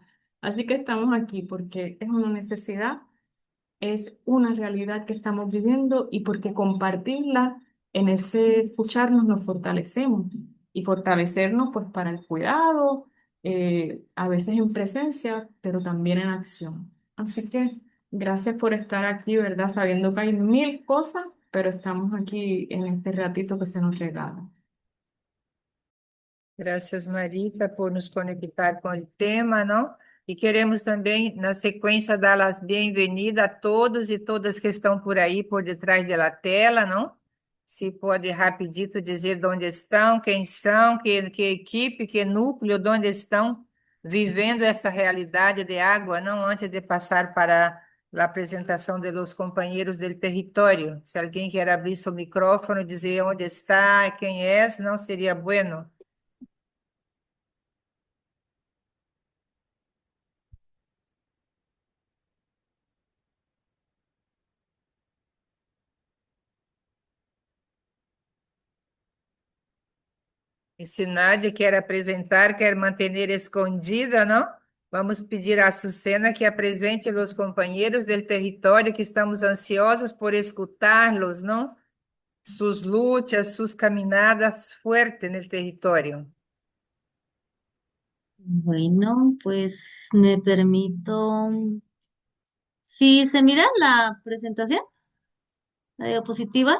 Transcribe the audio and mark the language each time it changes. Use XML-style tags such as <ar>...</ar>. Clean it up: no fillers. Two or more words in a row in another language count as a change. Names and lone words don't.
<es>Así que estamos aquí porque es una necesidad, es una realidad que estamos viviendo y porque compartirla en ese escucharnos nos fortalecemos y fortalecernos pues para el cuidado, a veces en presencia, pero también en acción. Así que gracias por estar aquí, ¿verdad? Sabiendo que hay mil cosas, pero estamos aquí en este ratito que se nos regala.</es> <pt>Graças, Marita, por nos conectar com o tema, não? E queremos também, na sequência, dar as bem-vindas a todos e todas que estão por aí, por detrás da tela, não? Se pode rapidito dizer de onde estão, quem são, que equipe, que núcleo, de onde estão vivendo essa realidade de água, não? Antes de passar para la presentação</pt> <es>de los compañeros del</es> <pt>território. Se alguém quer abrir seu micrófono e dizer onde está, quem é, não seria bueno. E se Nádia quer apresentar, quer manter escondida, não? Vamos pedir a Açucena que apresente os companheiros del território que estamos ansiosos por escutarlos, não?</pt> <es>Sus luchas, sus caminadas fuertes en el territorio. Bueno, pues me permito. ¿Sí se mira la presentación, la diapositiva?</es>